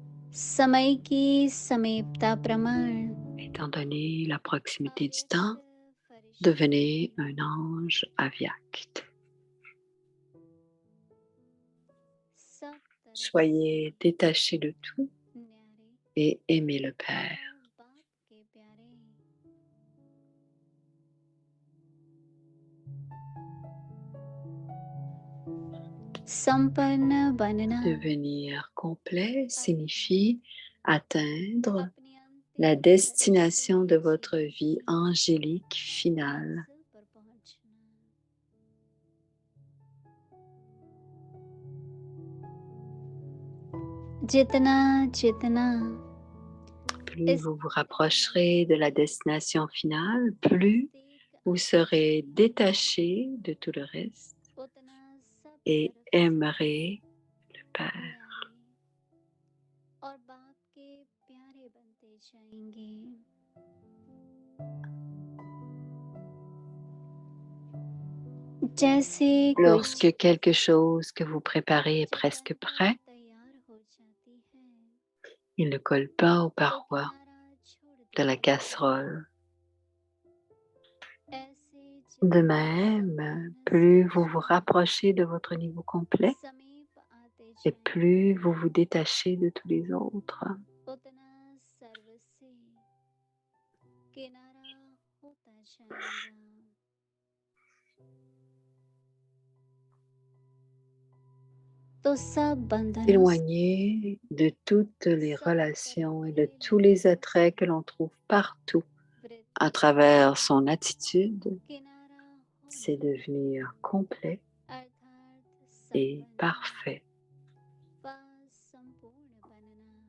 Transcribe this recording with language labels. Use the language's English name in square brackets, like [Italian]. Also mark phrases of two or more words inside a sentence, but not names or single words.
[Hindi] समय की समीपता प्रमाण [French] Étant donné la proximité du temps, devenez un ange avyakt. [Hindi] सब तरफ [French] Soyez détaché de tout [Hindi] से न्यारे [French] et aimez le Père. [Hindi] और बाप के प्यारे संपन्न बनना [French] Devenir complet signifie atteindre [Hindi] अपनी [French] la [Hindi] अंतिम [French] destination de [Hindi] लक्ष्य [French] votre [Hindi] जीवन [French] vie [Hindi] की [French] angélique finale. [Hindi] मंजिल पर पहुंचना जितना जितना [French] Plus vous vous rapprocherez de la destination finale, plus [Hindi] नजदीक [French] vous serez détaché de tout le reste [Hindi] उतना सब [French] et [Hindi] तरफ से [French] aimerez le Père. [Hindi] न्यारे और बाप के प्यारे बनते जाएंगे जैसे कोई [French] Lorsque quelque chose que vous préparez est presque [Hindi] चिकन [French] prêt, [Hindi] तैयार हो जाती है [French] il ne colle pas aux [Hindi] तो [French] parois [Hindi] किनारा छोड़ [French] de la [Hindi] देती है [French] casserole. [Hindi] ऐसे [French] De [Hindi] जितना [French] même, plus vous vous rapprochez de votre niveau complet [Hindi] समीप आते [French] et [Hindi] जाएंगे [French] plus vous vous détachez de tous les autres. [Hindi] उतना सर्व से किनारा होता जाएगा तो सब बंधनों से [French] Éloignez de toutes les relations et de tous les attraits que l'on trouve partout [Hindi] वृत्ति [French] à travers son attitude, [Hindi] किनारा [French] c'est [Hindi] होना [French] devenir complet [Hindi] अर्थात [French] et [Hindi] संपन्न [French] parfait. [Hindi] व संपूर्ण बनना